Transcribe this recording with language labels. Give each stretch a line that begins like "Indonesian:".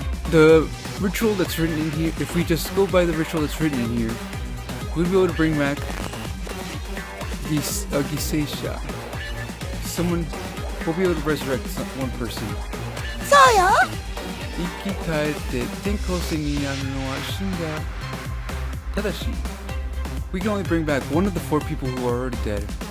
English: The ritual that's written in here, if we just go by the ritual that's written in here, we'll be able to bring back Giseisha. Someone, we'll be able to resurrect one person.
Japanese: そうよ。生き返って転校生になるのは死んだ。ただし、
English: we can only bring back one of the 4 people who are already dead.